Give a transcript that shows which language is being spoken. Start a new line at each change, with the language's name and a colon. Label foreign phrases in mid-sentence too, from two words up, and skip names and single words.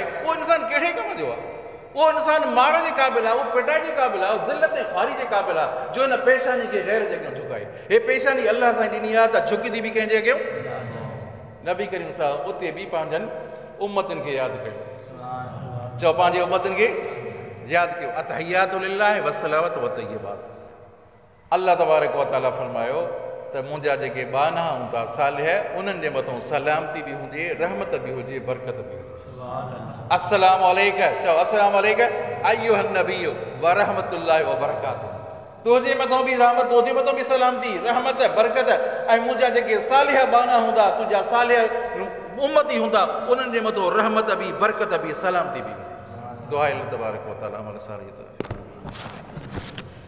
Sindhi: उहो इंसान कहिड़े कम जो आहे? उहो इंसान मार जे क़ाबिल आहे, उहो पिटाए जे क़ाबिल आहे, ज़िलत ऐं ख़ारी जे क़ाबिल आहे जो हिन पेशानी खे गैर जे अॻियां झुकाए। हे पेशानी अल्लाह सां ॾिनी आहे त झुकंदी बि कंहिंजे अॻियां। नबी करीम साहब उते बि पंहिंजनि उम्मतनि खे यादि कयो। चओ पंहिंजे उम्मतनि खे यादि कयो।
Arabic: التحيات لله والصلوات والطيبات.
Sindhi: अल्लाह तबारक व तआला फरमायो त मुंहिंजा जेके बाना हूंदा सालिह, उन्हनि जे मथां सलामती बि हुजे, रहमत बि हुजे, बरकत बि हुजे।
Arabic: السلام عليك. चओ السلام عليك أيها النبي ورحمة الله وبركاته.
Sindhi: तुंहिंजे मथां बि रहमत, तुंहिंजे मथां बि सलामती, रहमत, बरकत। ऐं मुंहिंजा जेके सालिह बाना हूंदा, तुंहिंजा सालिह उम्मती हूंदा, उन्हनि जे मथां रहमत बि, बरकत बि, सलामती बि हुजे। दुआ अल्लाह तबारक व तआला अमल सारियत।